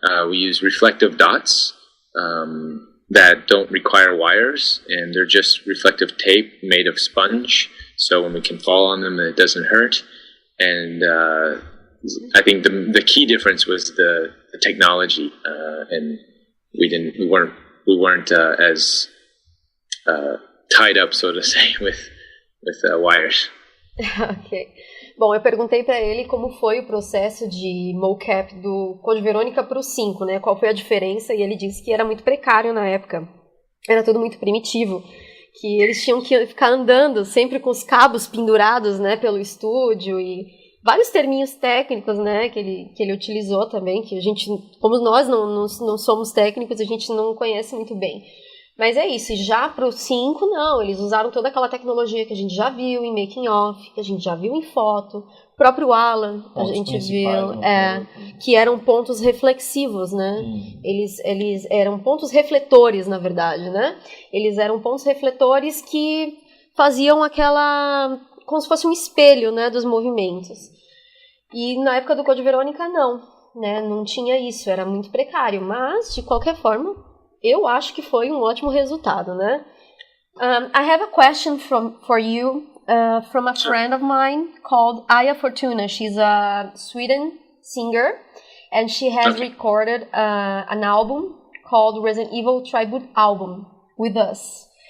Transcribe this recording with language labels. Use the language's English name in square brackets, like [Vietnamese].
[English] We use reflective dots that don't require wires, and they're just reflective tape made of sponge, so when we can fall on them, it doesn't hurt. And I think the key difference was the technology, and we weren't as tied up, so to say, with wires. Ok. [Portuguese] Bom, eu perguntei para ele como foi o processo de mocap do Code Verônica para o 5, né? Qual foi a diferença, e ele disse que era muito precário na época. Era tudo muito primitivo, que eles tinham que ficar andando sempre com os cabos pendurados, né, pelo estúdio, e vários terminhos técnicos, né, que ele utilizou também, que a gente, como nós não somos técnicos, a gente não conhece muito bem. Mas é isso, e já pro 5, não, eles usaram toda aquela tecnologia que a gente já viu em making off, que a gente já viu em foto, o próprio Alan, a gente viu, que eram pontos reflexivos, né? Eles eram pontos refletores, na verdade, né? Eles eram pontos refletores que faziam aquela, como se fosse um espelho, né, dos movimentos. E na época do Code Verônica, não, né? Não tinha isso, era muito precário, mas, de qualquer forma, eu acho que foi um ótimo resultado, né? [English] I have a question for you from a friend of mine called Aya Fortuna. She's a Sweden singer, and she has recorded an album called Resident Evil Tribute Album with us.